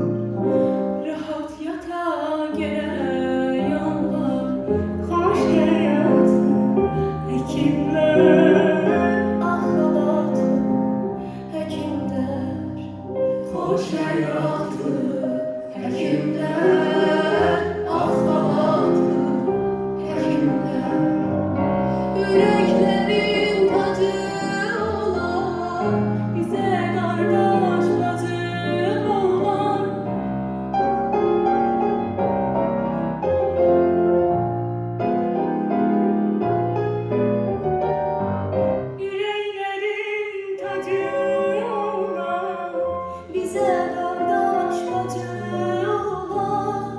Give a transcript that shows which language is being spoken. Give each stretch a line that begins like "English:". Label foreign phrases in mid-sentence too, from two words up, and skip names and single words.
Azerbaijani: rahat yata gələ yollar, xoş həyatlı həkimlər, axlatlı həkimlər, xoş həyatlı həkimlər, axlatlı həkimlər.
Turkish: Yüreklerin tacı olan, bize kardeş bacı olan. Yüreklerin tacı olan, bize kardeş bacı olan.